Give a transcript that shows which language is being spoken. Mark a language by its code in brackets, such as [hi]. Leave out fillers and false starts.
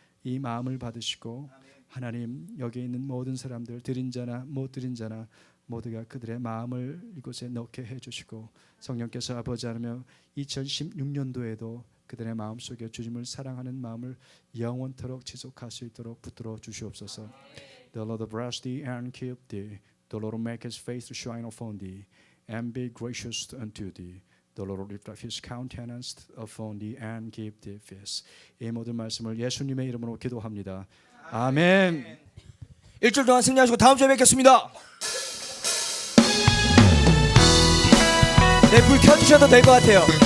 [ko] 이 마음을 받으시고 하나님, 여기 있는 모든 사람들, 드린 자나 못 드린 자나 모두가 그들의 마음을 이곳에 넣게 해주시고 성령께서 아버지 하나님 2016년도에도 그들의 마음속에 주님을 사랑하는 마음을 영원토록 지속할 수 있도록 붙들어 주시옵소서. [en] The Lord bless thee and keep thee. The Lord make his face to shine upon thee and be gracious unto thee. The Lord lift up his countenance upon thee and give thee peace. [ko] 이 모든 말씀을 예수님의 이름으로 기도합니다. 아멘. 일주일 동안 승리하시고 다음 주에 뵙겠습니다. 네, 불 켜주셔도 될 것 같아요.